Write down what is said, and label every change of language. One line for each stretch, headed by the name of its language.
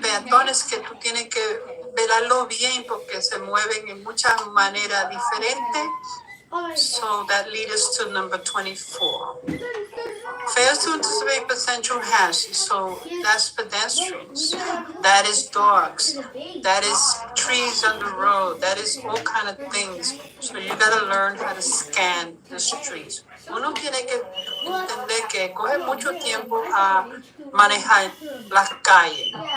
Spanish: peatones que tú tienes que velarlo bien porque se mueven en muchas maneras diferentes.
English: So that leads us to number 24. Fails to anticipate potential hazards. So that's pedestrians. That is dogs. That is trees on the road. That is all kind of things. So you gotta learn how to scan the streets.
Spanish: Uno tiene que entender que coge mucho tiempo a manejar las calles.